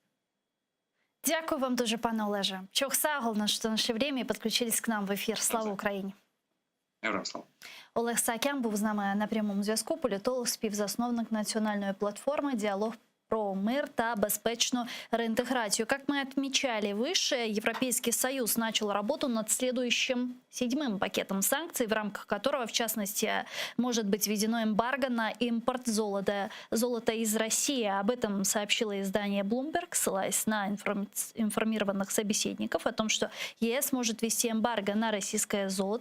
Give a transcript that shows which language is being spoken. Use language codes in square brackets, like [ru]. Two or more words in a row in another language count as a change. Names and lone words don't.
[uk] Дякую вам дуже, пане Олеже. Чохсагол на наше время і підключились к нам в ефір. Слава Україні! Героям слава! Олег Саакян був з нами на прямому зв'язку. Політолог, співзасновник національної платформи «Діалог про мир та безпечную реинтеграцию». [ru] Как мы отмечали выше, Европейский Союз начал работу над следующим 7-м пакетом санкций, в рамках которого, в частности, может быть введено эмбарго на импорт золота из России. Об этом сообщило издание Bloomberg, ссылаясь на информированных собеседников о том, что ЕС может ввести эмбарго на российское золото.